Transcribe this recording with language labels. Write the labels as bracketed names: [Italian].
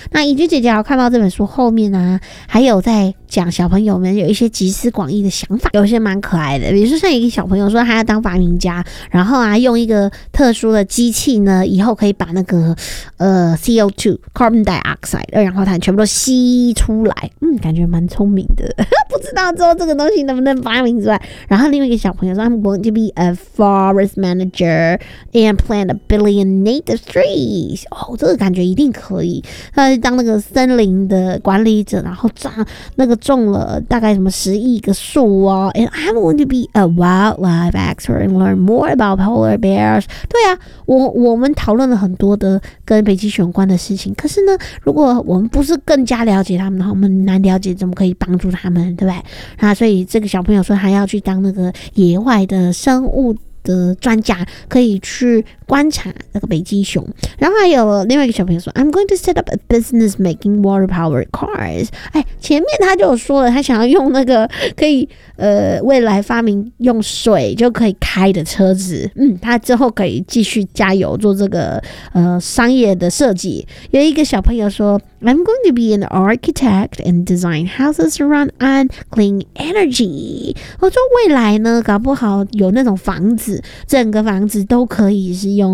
[Chinese] 那怡君姐姐看到这本书后面啊，还有在讲小朋友们有一些集思广益的想法，有一些蛮可爱的。比如说像一个小朋友说他要当发明家，然后啊用一个特殊的机器呢，以后可以把那个CO2 carbon dioxide 二氧化碳全部都吸出来，感觉蛮聪明的不知道之后这个东西能不能发明出来。然后另外一个小朋友说 [English] I'm going to be a forest manager and plant 1 billion native trees。 [Chinese] 哦，这个感觉一定可以，他当那个森林的管理者，然后长那个种了大概什么10亿个树哦。 [English] And I'm going to be a wildlife expert and learn more about polar bears。 [Chinese] 对啊，我们讨论了很多的跟北极熊关的事情，可是呢，如果我们不是更加了解他们的话，我们难了解怎么可以帮助他们，对不对？那所以这个小朋友说他要去当那个野外的生物的专家，可以去观察那个北极熊。然后还有另外一个小朋友说 [English] I'm going to set up a business making water powered cars。 [Chinese] 哎，前面他就有说了，他想要用那个可以未来发明用水就可以开的车子，他之后可以继续加油做这个商业的设计。有一个小朋友说 [English] I'm going to be an architect and design houses run on clean energy. [Chinese] 我说未来呢，搞不好有那种房子，整个房子都可以是用